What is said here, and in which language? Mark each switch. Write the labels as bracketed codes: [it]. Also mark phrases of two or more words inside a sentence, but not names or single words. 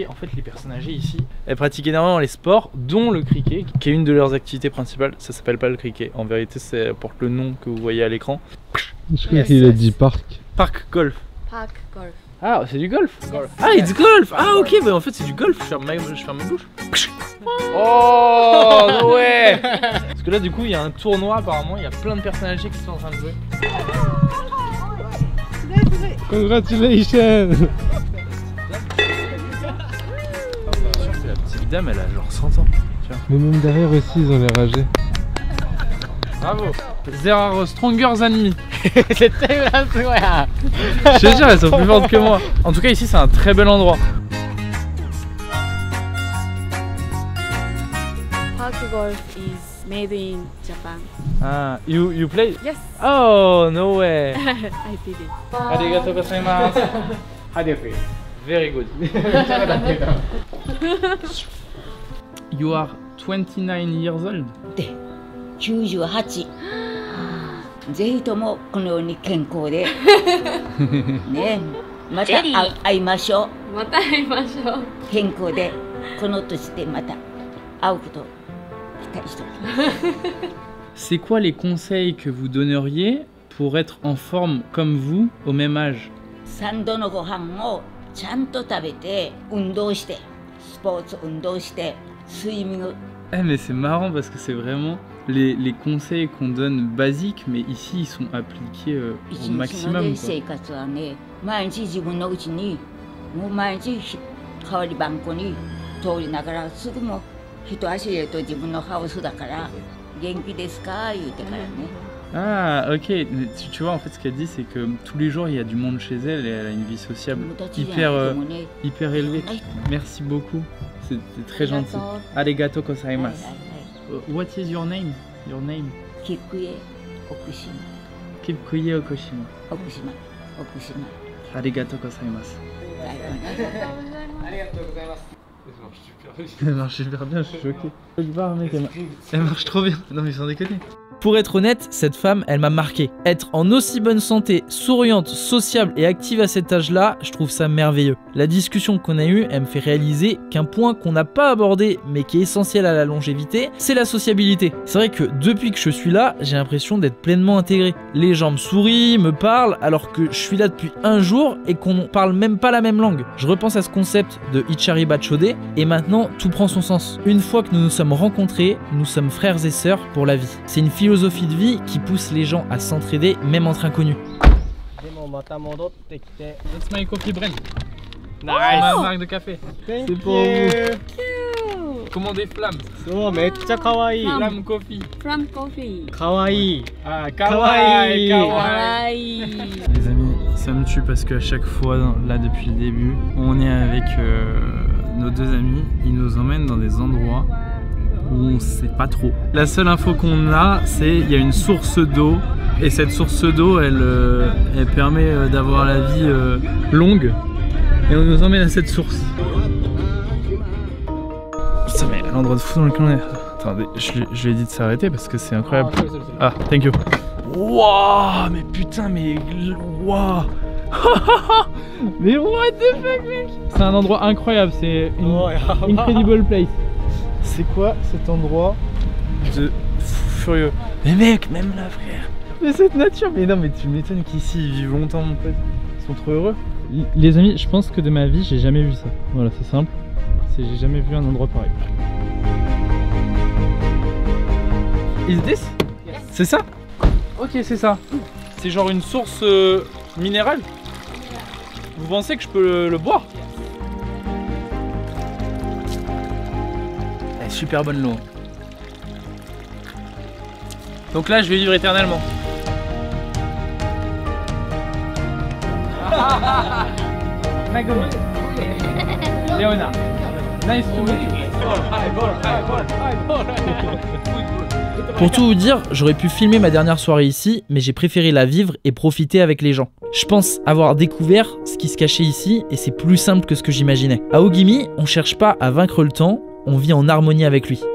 [fr] En fait, les personnes âgées ici, elles pratiquent énormément les sports, dont le cricket, qui est une de leurs activités principales. Ça s'appelle pas le cricket. En vérité, ça porte le nom que vous voyez à l'écran. Je crois qu'il a dit parc. Parc golf. [en] Park golf. [fr] Ah, c'est du golf. Ah, [en] it's golf. [fr] Ah, ok, bah en fait c'est du golf. Je ferme ma bouche. [en] Oh, no way. [fr] Parce que là, du coup, il y a un tournoi apparemment. Il y a plein de personnes âgées qui sont en train de jouer. [en] Congratulations. [fr] La petite dame, elle a genre 100 ans. Mais même derrière aussi ils ont l'air âgés. Bravo. [en] There are stronger than me. [ja] 絶対フランス語や。 [fr] Je te jure, elles sont plus fortes que moi. En tout cas, ici, c'est un très bel endroit. [en] Park golf is made in Japan. Ah, you play? Yes, Oh, no way. I did it. [ja] ありがとうございます. [en] How do you feel? Very good. You are 29 years old. [ja] 98 ぜひともこのように健康でねまた会いましょうまた会いましょう。健康でこの年でまた会うことを期待しております [fr] C'est quoi les conseils que vous donneriez pour être en forme comme vous au même âge? [ja] 3 度のご飯をちゃんと食べて運動してスポーツ運動してスイミング [fr] Eh mais c'est marrant parce que c'est vraiment les conseils qu'on donne basiques, mais ici ils sont appliqués au [ja] 一日の [fr] maximum. [ja] ね [fr] quoi. [ja] 生活はね毎日自分のうちにもう毎日代わりばんこに通りながらすぐも一足入れると自分のハウスだから元気ですか言うてからね [fr] Ah ok, mais tu vois en fait ce qu'elle dit c'est que tous les jours il y a du monde chez elle et elle a une vie sociable [ja] 友達じゃなくてもね [fr] hyper élevée. [ja] はい [fr] Merci beaucoup, c'était très gentil. [ja] は Arigato いはい gozaimasu. はい [en] What is your name? Your name? [ja] 菊江奥島 Kipkuye Okoshima. 奥島奥島ありがとうございます. はいはいはいありがとうございます。 [fr] Elle marche super bien, je suis choqué. Elle marche trop bien. Non mais sans déconner. Pour être honnête, cette femme, elle m'a marqué. Être en aussi bonne santé, souriante, sociable et active à cet âge-là, je trouve ça merveilleux. La discussion qu'on a eue, elle me fait réaliser qu'un point qu'on n'a pas abordé, mais qui est essentiel à la longévité, c'est la sociabilité. C'est vrai que depuis que je suis là, j'ai l'impression d'être pleinement intégré. Les gens me sourient, me parlent, alors que je suis là depuis un jour et qu'on ne parle même pas la même langue. Je repense à ce concept de Ichari Bachode et maintenant tout prend son sens. Une fois que nous nous sommes rencontrés, nous sommes frères et sœurs pour la vie. C'est une philosophie de vie qui pousse les gens à s'entraider même entre inconnus. [ja] でもまた戻ってきて。 [en] It's my coffee brand. Nice. [fr] Ma marque de café. [en] Thank [fr] C'est pour [en] you. [fr] Commandez flamme. [ja] そうめっちゃ可愛い。 [en] Flamme coffee. From coffee. [ja] 可愛い。 Ah, Kawaii. Kawaii. [fr] Les amis, ça me tue parce qu'à chaque fois, là depuis le début, on est avec nos deux amis. Ils nous emmènent dans des endroits où on sait pas trop. La seule info qu'on a, c'est qu'il y a une source d'eau. Et cette source d'eau, elle permet d'avoir la vie longue. Et on nous emmène à cette source. Putain, mais l'endroit de fou dans lequel on est. Attendez, je lui ai dit de s'arrêter parce que c'est incroyable. [en] Ah, thank you. [fr] Wouah, mais putain, mais wouah. Mais [en] what the fuck, [fr] mec? C'est un endroit incroyable, c'est une Oh, [en] incredible place. [fr] C'est quoi cet endroit de furieux? Mais mec, même là, frère. Mais cette nature, mais non, mais tu m'étonnes qu'ici ils vivent longtemps, mon pote. Ils sont trop heureux. Les amis, je pense que de ma vie, j'ai jamais vu ça. Voilà, c'est simple. J'ai jamais vu un endroit pareil. [en] Is this? [fr] C'est ça? Ok, c'est ça. C'est genre une source minérale? Vous pensez que je peux le boire? Elle est super bonne l'eau. Donc là, je vais vivre éternellement. [ja] Megumi. [fr] Léonard. [en] Nice to meet you. [fr] Pour tout vous dire, j'aurais pu filmer ma dernière soirée ici, mais j'ai préféré la vivre et profiter avec les gens. Je pense avoir découvert ce qui se cachait ici et c'est plus simple que ce que j'imaginais. À Ogimi, on cherche pas à vaincre le temps, on vit en harmonie avec lui.